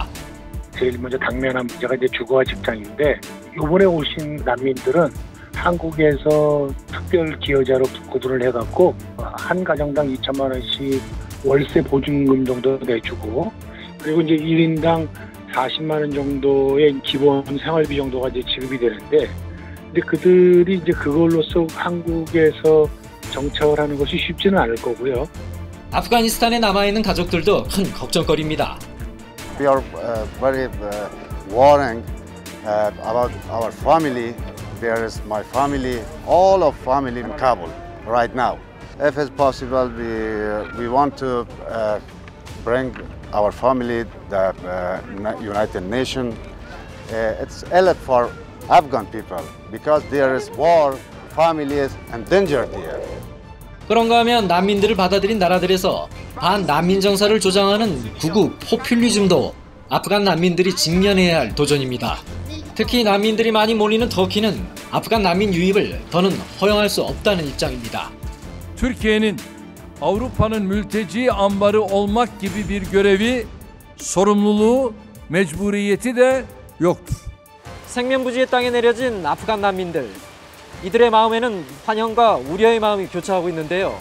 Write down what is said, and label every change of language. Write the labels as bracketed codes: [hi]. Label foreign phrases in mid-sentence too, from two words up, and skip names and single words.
[ko] 제일 먼저 당면한 문제가 이제 주거와 직장인데, 이번에 오신 난민들은 한국에서 특별 기여자로 구분을 해갖고 한 가정당 2천만 원씩 월세 보증금 정도 내주고, 그리고 이제 1인당 40만 원 정도의 기본 생활비 정도가 이제 지급이 되는데, 근데 그들이 이제 그걸로써 한국에서 정착을 하는 것이 쉽지는 않을 거고요. 아프가니스탄에 남아있는 가족들도 큰 걱정거리입니다. [en] We are very worrying about our family. There is my family, all of family in Kabul right now. If it's possible, we want to bring our family the United Nations. It's ill for Afghan people because there is war, family is endangered here. [ko] 그런가 하면 난민들을 받아들인 나라들에서 반난민 정사를 조장하는 극우 포퓰리즘도 아프간 난민들이 직면해야 할 도전입니다. 특히 난민들이 많이 몰리는 터키는 아프간 난민 유입을 더는 허용할 수 없다는 입장입니다. [tr] Türkiye'nin Avrupa'nın mülteci ambarı olmak gibi bir görevi, sorumluluğu, mecburiyeti de yoktur. [ko] 생면부지의 땅에 내려진 아프간 난민들. 이들의 마음에는 환영과 우려의 마음이 교차하고 있는데요.